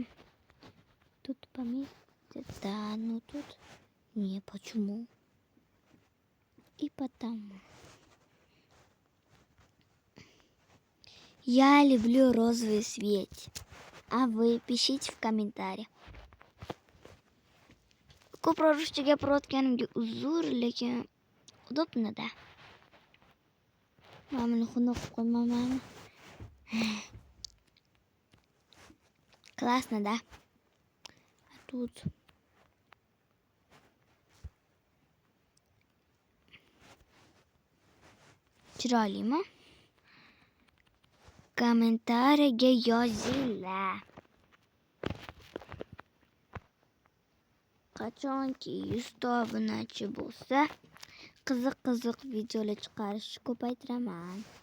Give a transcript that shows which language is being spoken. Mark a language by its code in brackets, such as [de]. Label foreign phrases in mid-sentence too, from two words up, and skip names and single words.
[ru] Тут поместится, да, ну тут не, почему? И потому. Я люблю розовый цвет. А вы пишите в комментариях. [uz] Ko'proq ruscha gapirayotganimga uzr, lekin [ru] удобно, да? [uz] Mana buni xunuk qilib qo'ymayman. [ru] Классно, да? А тут chiroylimi? [uz] Kommentariyaga yozinglar. Qachonki 100 ta obunachi bo'lsa, qiziq videolar chiqarishni ko'paytiraman.